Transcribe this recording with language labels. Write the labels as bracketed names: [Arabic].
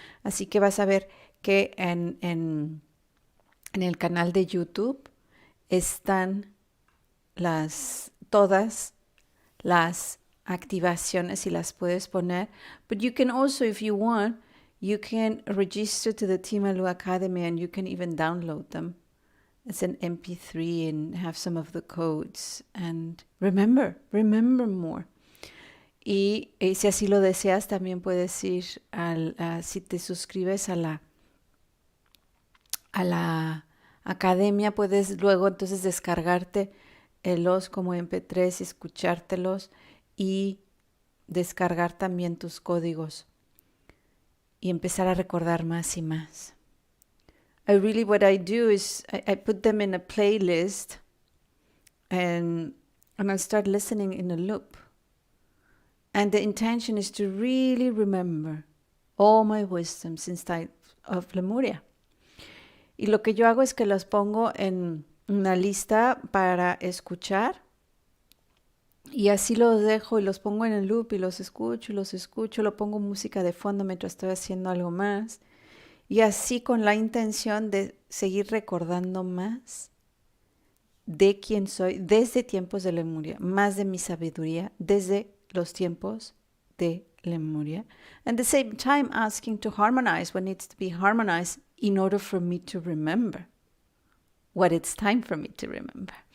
[Spanish] Así que vas a ver que en el canal de YouTube están todas las activaciones, y las puedes poner. [English] But you can also, if you want, you can register to the Timalu Academy and you can even download them. It's an MP3 and have some of the codes. And remember more. [Spanish] Y si así lo deseas, también puedes ir si te suscribes a la academia, puedes luego entonces descargarte los como MP3 y escuchártelos, y descargar también tus códigos y empezar a recordar más y más. [English] What I do is I put them in a playlist and I start listening in a loop. And the intention is to really remember all my wisdom since time of Lemuria. [Spanish] Y lo que yo hago es que los pongo en una lista para escuchar, y así los dejo y los pongo en el loop y los escucho, lo pongo música de fondo mientras estoy haciendo algo más, y así con la intención de seguir recordando más de quién soy desde tiempos de Lemuria, más de mi sabiduría desde los tiempos de Lemuria, [English] and at the same time asking to harmonize what needs to be harmonized in order for me to remember what it's time for me to remember.